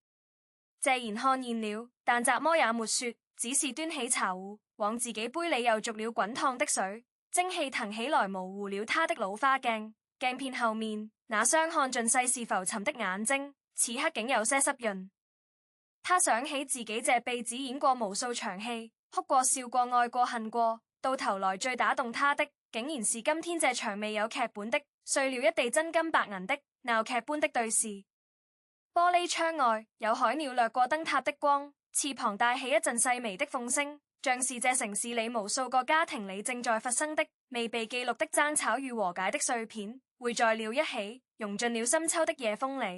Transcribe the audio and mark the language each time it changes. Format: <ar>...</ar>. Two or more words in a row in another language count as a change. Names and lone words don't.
<zh>謝賢看見了，但怎麼也沒說，只是端起茶壺，往自己杯裡又續了滾燙的水，蒸汽騰起來，模糊了他的老花鏡。鏡片後面那雙看盡世事浮沉的眼睛，此刻竟有些濕潤。他想起自己這輩子演過無數場戲，哭過笑過愛過恨過，到頭來最打動他的，竟然是今天這場未有劇本的、碎了一地真金白銀的鬧劇般的對視。玻璃窗外有海鳥掠過燈塔的光，翅膀帶起一陣細微的風聲，像是這城市裡無數個家庭裡正在發生的未被記錄的爭吵與和解的碎片，匯在了一起，融進了深秋的夜風裡。</zh>